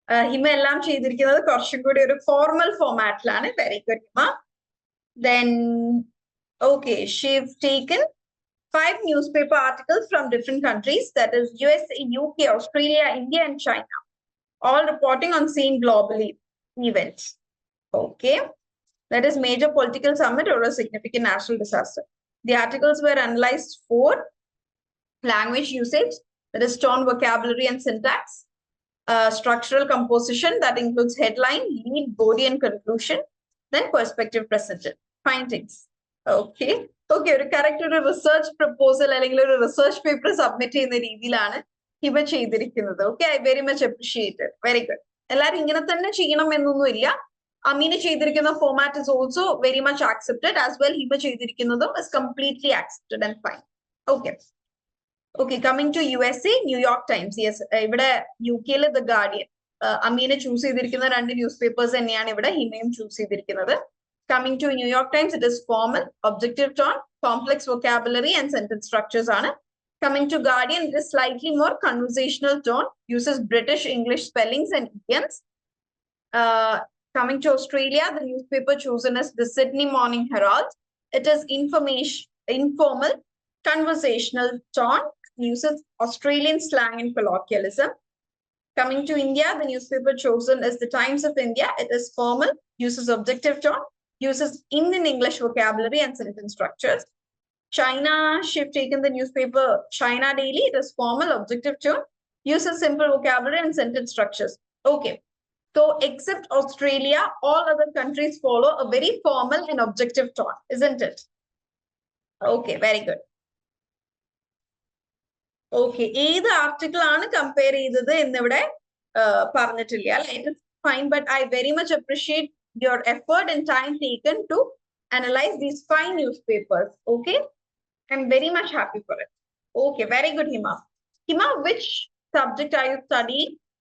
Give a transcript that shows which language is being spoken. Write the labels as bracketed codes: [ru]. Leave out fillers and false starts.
[ml] ഹിമ എല്ലാം ചെയ്തിരിക്കുന്നത് കുറച്ചും കൂടി ഒരു formal ഫോർമാറ്റിലാണ്. [en] Very good Hima. Then, okay, she've taken 5 newspaper articles from different countries, that is USA, UK, Australia, India, and China, all reporting on same global events. Okay, that is major political summit or a significant national disaster. The articles were analyzed for language usage, that is tone, vocabulary, and syntax, structural composition, that includes headline, lead, body, and conclusion, then perspective presented. Findings. [ml] Okay, ഒരു correct ഒരു research proposal അല്ലെങ്കിൽ ഒരു research paper submit ചെയ്യുന്ന രീതിയിലാണ് ഹിമ ചെയ്തിരിക്കുന്നത്. [en] Okay, I very much appreciated. Very good. [ml] എല്ലാവരും ഇങ്ങനെ തന്നെ ചെയ്യണം എന്നൊന്നുമില്ല. [en] അമീന ചെയ്തിരിക്കുന്ന format is also very much accepted. As well Hima ചെയ്തിരിക്കുന്നതും is completely accepted and fine. Okay, coming to USA, New York Times. [ml] Yes, ഇവിടെ UK the guardian. Ameena choose ചെയ്തിരിക്കുന്ന 2 news papers തന്നെയാണ് ഇവിടെ ഹിമയും ചൂസ് ചെയ്തിരിക്കുന്നത്. [en] Coming to New York Times, it is formal, objective tone, complex vocabulary, and sentence structures. Coming to Guardian, it is slightly more conversational tone, uses British English spellings and idioms. Coming to Australia, the newspaper chosen is the Sydney Morning Herald. It is informal, conversational tone, uses Australian slang and colloquialism. Coming to India, the newspaper chosen is the Times of India. It is formal, uses objective tone, uses Indian English vocabulary and sentence structures. China, she've taken the newspaper China Daily. It is formal, objective tone, uses simple vocabulary and sentence structures. Okay, so except Australia, all other countries follow a very formal and objective tone, isn't it? Okay, very good. [ml] Okay, ഏത് article ആണ് compare ചെയ്തത് എന്നിവിടെ പറഞ്ഞിട്ടില്ല. [en] It is fine, but I very much appreciate your effort and time taken to analyze these 5 newspapers. Okay, I'm very much happy for it. Okay, very good, Hima. Hima, which subject are you studying?